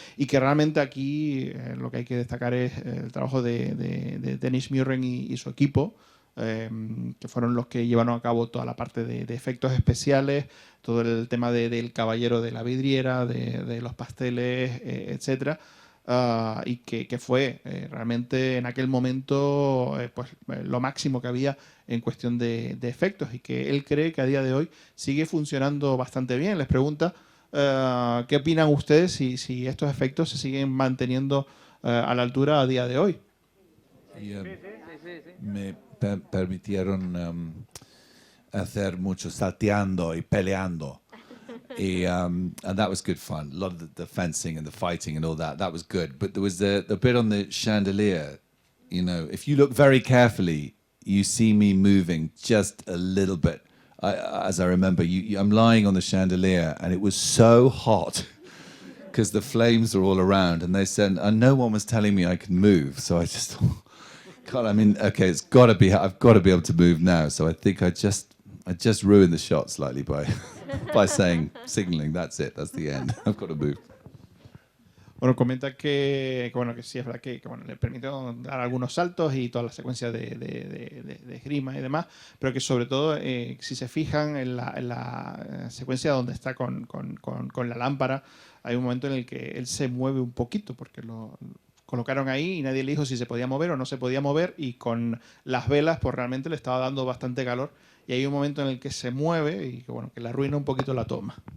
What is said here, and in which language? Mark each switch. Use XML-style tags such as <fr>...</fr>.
<es>Y que realmente aquí lo que hay que destacar es el trabajo de Dennis Muren y su equipo, que fueron los que llevaron a cabo toda la parte de efectos especiales, todo el tema del caballero de la vidriera, de los pasteles, etcétera, y que fue realmente en aquel momento lo máximo que había en cuestión de efectos, y que él cree que a día de hoy sigue funcionando bastante bien. Les pregunta ¿qué opinan ustedes si estos efectos se siguen manteniendo a la altura a día de hoy? Me permitieron hacer mucho salteando y peleando.</es> <en>And that was good fun. A lot of the fencing and the fighting and all that was good. But there was the bit on the chandelier. If you look very carefully, you see me moving just a little bit. As I remember, I'm lying on the chandelier, and it was so hot because the flames are all around, and they said, and no one was telling me I could move. So I just thought, God, okay, I've got to be able to move now. So I think I just ruined the shot slightly by signaling, that's it, that's the end. I've got to move.</en> <es>Bueno, comenta que sí, es verdad que le permitió dar algunos saltos y toda la secuencia de esgrima y demás, pero que sobre todo, si se fijan en la secuencia donde está con la lámpara, hay un momento en el que él se mueve un poquito, porque lo colocaron ahí y nadie le dijo si se podía mover o no se podía mover, y con las velas pues realmente le estaba dando bastante calor, y hay un momento en el que se mueve y que le arruina un poquito la toma.</es>